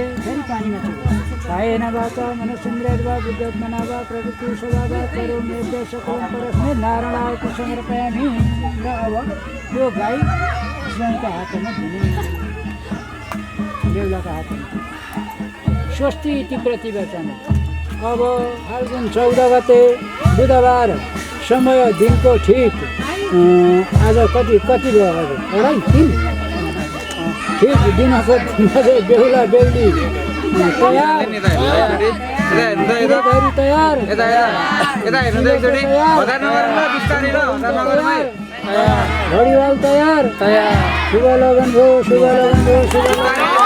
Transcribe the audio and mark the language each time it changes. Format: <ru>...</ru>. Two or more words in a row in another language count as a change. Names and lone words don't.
<ne>फेरि पानीमा</ne> <sa>कायेन वाचा मनसेन्द्रियर्वा बुद्ध्यात्मना वा प्रकृतिस्वभावा वा करोम्येभ्यः सकलं परस्मै नारायणाय समर्पयामि।</sa> <ne>र अब यो गाई स्वयंका हातमा दिने बेहुलाको हातमा</ne> <sa>स्वस्ति इति प्रतिवचन।</sa> <ne>अब फाल्गुन 14 गते बुधबार समय दिनको ठिक आज कति भयो आज 2:30 ठिक दिनको बेहुला बेहुली तयार घडीवाल तयार शुभ लगन भयो शुभ लगन भयो शुभ लगन।</ne>